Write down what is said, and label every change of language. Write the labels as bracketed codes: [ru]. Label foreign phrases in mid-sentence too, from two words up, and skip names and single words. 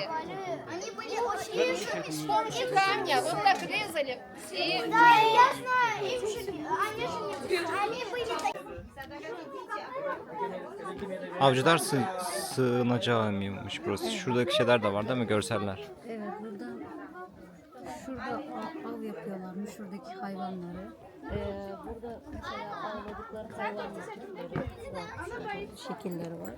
[ru] Они были очень... С помощью камня вот так резали. И... Да, я знаю. Они были такие. [tr] Avcılar sığınacağı mıymış burası? Şuradaki şeyler de var değil mi? Görseller. Evet, şurada av yapıyorlarmış, şuradaki hayvanları. Burada mesela avladıkları hayvanlar böyle şekilleri var.